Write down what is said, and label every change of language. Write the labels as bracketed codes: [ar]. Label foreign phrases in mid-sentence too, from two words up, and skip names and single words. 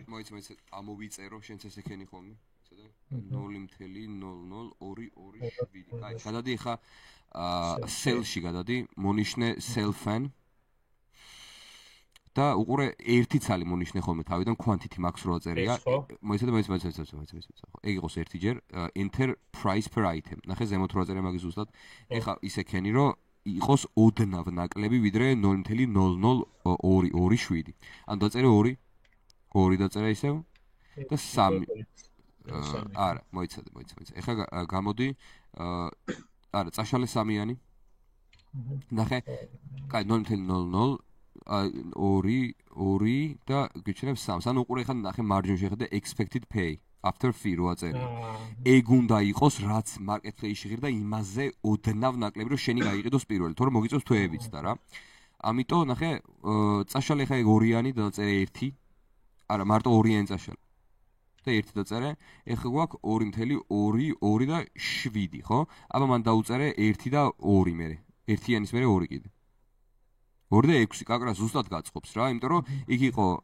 [ka] მოიცა ამოვიწერო შენც ეს ეკენი ხოლმე ცოტა 0.002227 აი გადადი ხა sell-ში გადადი მონიშნე sell-fan და უყურე ერთი ცალი მონიშნე ხოლმე თავიდან [en] quantity max [ka] რო აწერია მოიცა და მოიცა ეგ იყოს ერთი ჯერ [en] enter price per item [ka] ნახე ზემოთ რო აწერია მაგის ზუსტად ეხა ის ეკენი რო იყოს ოდნავ ნაკლები ვიდრე 0.00227 ან დაწერე 2 დაწერა ისევ და 3 არა მოიცა ეხლა გამოდი არა წაშალე 3-იანი ნახე კაი 0.00 2 და გიჩნევ 3 ანუ უყურე ეხლა ნახე მარჯვნივ შეხედე [en] expected pay after fee [ka] რო აწერია ეგ უნდა იყოს რაც marketplace-ში ღირდა იმაზე ოდნავ ნაკლები რომ შენი გაიყიდოს პირველი თორემ მოგიწევს თვეებიც და რა ამიტომ ნახე წაშალე ეხლა ეგ 2-იანი და დაწერე 1 არა მარტო 2-იანი წაშალე და 1 დაწერე ეხლა გვაქვს 2.2 და 7 ხო აბა მან დაუწერე 1 და 2 მე 1-იანის მე 2 კიდე 2 და 6 კაკრა ზუსტად გაწყობს რა იმიტომ რომ იქ იყო